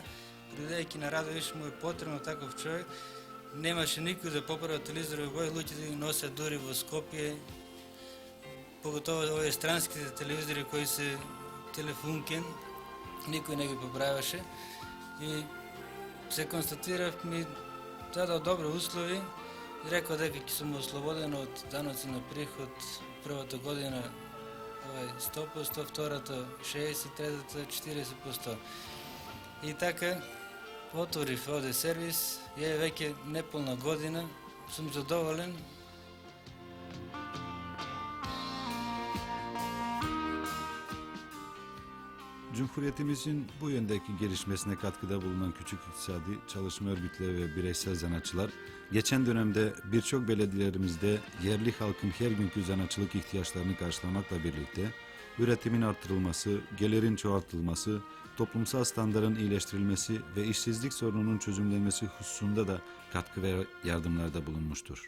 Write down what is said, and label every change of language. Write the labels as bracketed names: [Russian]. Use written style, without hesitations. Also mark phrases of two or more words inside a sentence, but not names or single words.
[Macedonian] Бидејќи на Радовиш му е потребно таков човек, немаше никој да поправа телевизори во луѓето ги носат дури во Скопје, поготово овие странските телевизори кои се телефункен, никој не ги поправаше и се констатирав, ми дадо добри услови и рекол дека ќе сум ослободен од даноци на приход првата година 100%, втората 60%, третата 40%. И така отворив овде сервис, ја веќе неполна година, сум задоволен. [Turkish] Cumhuriyetimizin bu yöndeki gelişmesine katkıda bulunan küçük iktisadi çalışma örgütleri ve bireysel zanaatçılar, geçen dönemde birçok belediyelerimizde yerli halkın her günkü zanaatçılık ihtiyaçlarını karşılamakla birlikte, üretimin artırılması, gelirin çoğaltılması, toplumsal standarın iyileştirilmesi ve işsizlik sorununun çözümlenmesi hususunda da katkı ve yardımlarda bulunmuştur.